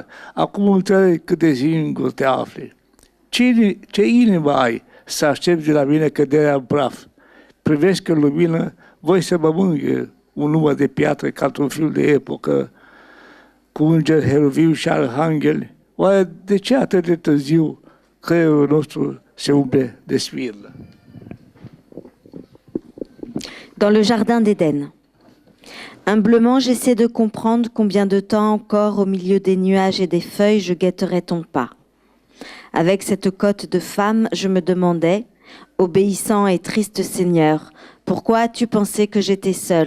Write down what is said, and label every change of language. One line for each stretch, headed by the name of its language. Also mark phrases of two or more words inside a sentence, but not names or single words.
Romanian: Acum înțeleg cât de singur te afli. Ce inimă ai să aștepți de la mine căderea în praf? Privesc în lumină, voi să mă mângâie un număr de piatră ca într-un film de epocă, cu îngeri, heruvimi și arhangheli. Oare de ce atât de târziu creierul nostru se umple de smirnă?
French: Dans le jardin d'Éden. Humblement, j'essaie de comprendre combien de temps encore, au milieu des nuages et des feuilles, je guetterai ton pas. Avec cette cotte de femme, je me demandais, obéissant et triste Seigneur, pourquoi as-tu pensé que j'étais seule?